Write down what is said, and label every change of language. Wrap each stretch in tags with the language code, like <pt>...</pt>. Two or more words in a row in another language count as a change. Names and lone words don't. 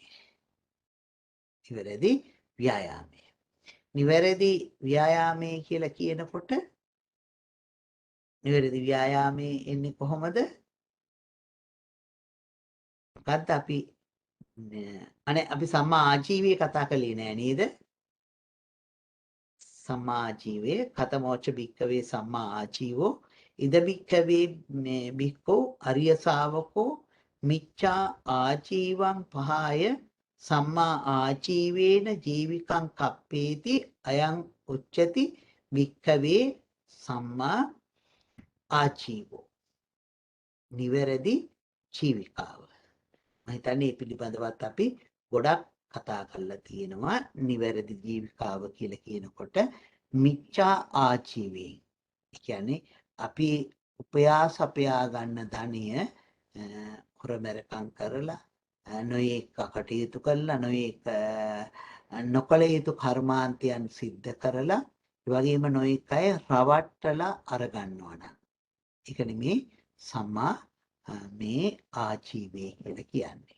<si>නිවැරදි ව්‍යායාමය. නිවැරදි ව්‍යායාමය කියලා කියනකොට නිවැරදි ව්‍යායාමයේ එන්නේ කොහොමද? මොකද්ද අපි අපි සම්මා ආජීවය කතා කළේ නෑ නේද?</si> <pi>සම්මා ආජීවය කතමෝච භික්කවේ සම්මා ආජීවෝ ඉද භික්කවේ මේ භික්ඛෝ අරිය ශාවකෝ මිච්ඡා ආජීවං පහය සම්මා ආජීවේන ජීවිකං කප්පේති අයං උච්චති භික්ඛවේ සම්මා ආජීවෝ.</pi> <si>නිවැරදි ජීවිකාව. මම හිතන්නේ පිළිබඳවත් අපි ගොඩක් කතා කරලා තියෙනවා. නිවැරදි ජීවිකාව කියලා කියනකොට මිච්ඡා ආජීවයෙන්, ඒ කියන්නේ අපි උපයා ගන්න ධනය හොරමැරකම් කරලා, නොයෙක් කටයුතු කරලා, නොයෙක් නොකල යුතු කර්මාන්තයන් සිද්ධ කරලා, ඒ වගේම නොයෙක් අය රවට්ටලා අරගන්නවා නම් ඒක නෙමේ සම්මා මේ ආජීවය කියලා කියන්නේ.</si>